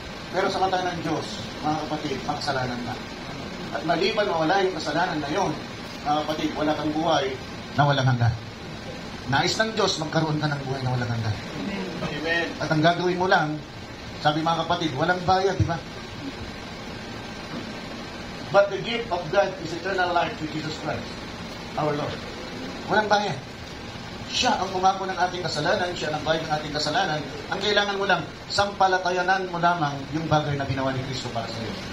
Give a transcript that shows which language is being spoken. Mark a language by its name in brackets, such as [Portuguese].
[Filipino] Pero sa mata ng Diyos, mga kapatid, makasalanan ka. At maliban mawala yung kasalanan na yon, mga kapatid, wala kang buhay na walang hanggan. Nais ng Diyos, magkaroon ka ng buhay na walang hanggan. Amen. At ang gagawin mo lang, sabi mga kapatid, walang bayad, di ba? [English] But the gift of God is eternal life through Jesus Christ, our Lord. [Filipino] Walang bayad. Siya ang umako ng ating kasalanan, siya ang bayad ng ating kasalanan. Ang kailangan mo lang, sampalatayanan mo lamang yung bagay na ginawa ni Kristo para sa iyo.